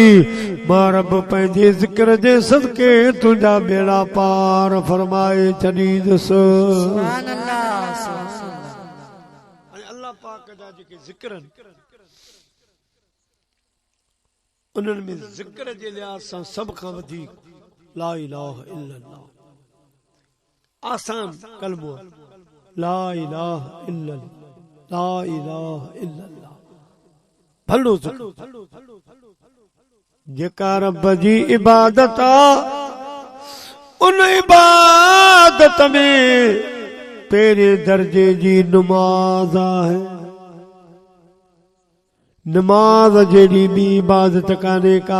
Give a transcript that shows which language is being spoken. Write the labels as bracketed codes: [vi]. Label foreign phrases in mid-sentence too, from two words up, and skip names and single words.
[sd] मां रब पंहिंजे ज़िक्र जे सदके तुंहिंजा बेड़ा पार फरमाए छॾींदुसि। अल्लाह पाक जा जेके ज़िक्र आहिनि उन्हनि में ज़िक्र जे लिहाज़ सां सभ खां वधीक [ar] لا إله إلا الله [sd] आसान कलमो, [ar] لا إله إلا الله, لا إله إلا الله [sd] भलो ज़िक्र। जेका रब जी इबादत आ उन इबादत में पहिरें दर्जे जी नमाज आहे। नमाज जहिड़ी ॿी इबादत कान्हे का।